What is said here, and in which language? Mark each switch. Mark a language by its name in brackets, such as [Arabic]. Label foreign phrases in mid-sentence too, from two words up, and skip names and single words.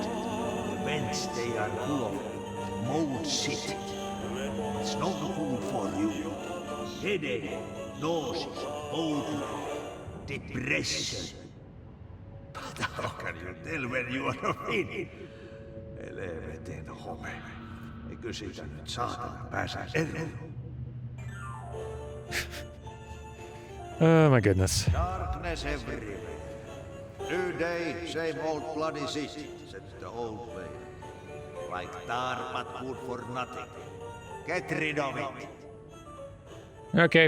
[English] The vents, they are full of mold shit. It's not food for you. Headache, nausea, odor, depression. But how can you tell when you are fit? [Finnish] Helvetin home. Eikö siitä nyt saatana pääse eroon? [English] Oh my goodness. Darkness everywhere. New day, same old bloody city, said the old lady. Like tar but good for nothing. Get rid of it. Okay.